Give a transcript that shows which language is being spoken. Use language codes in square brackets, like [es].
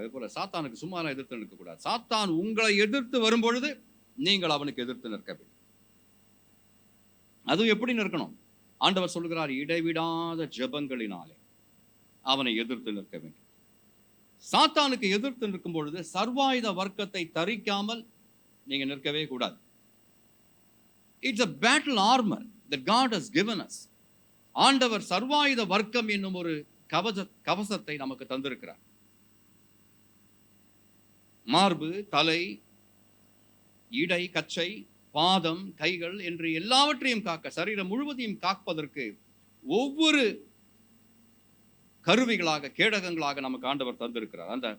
[ta] அதே போல சாத்தானுக்கு சும்மா எதிர்த்து நிற்கக்கூடாது. சாத்தான் உங்களை எதிர்த்து வரும்பொழுது நீங்கள் அவனுக்கு எதிர்த்து நிற்க வேண்டும். அதுவும் எப்படி நிற்கணும்? ஆண்டவர் சொல்லுகிறார், இடைவிடாத ஜெபங்களினாலே அவனை எதிர்த்து நிற்க வேண்டும். சாத்தானுக்கு எதிர்த்து நிற்கும் பொழுது சர்வாயுத வர்க்கத்தை தரிக்காமல் நீங்க நிற்கவே கூடாது. [en] It's a battle armor that God has given us. [ta] ஆண்டவர் சர்வாயுத வர்க்கம் என்னும் ஒரு கவசத்தை நமக்கு தந்திருக்கிறார். மார்பு, தலை, இடை, கச்சை, பாதம், கைகள் என்று எல்லாவற்றையும் காக்க, சரீரம் முழுவதையும் காப்பதற்கு ஒவ்வொரு கருவிகளாக, கேடகங்களாக நமக்கு ஆண்டவர் தந்திருக்கிறார்.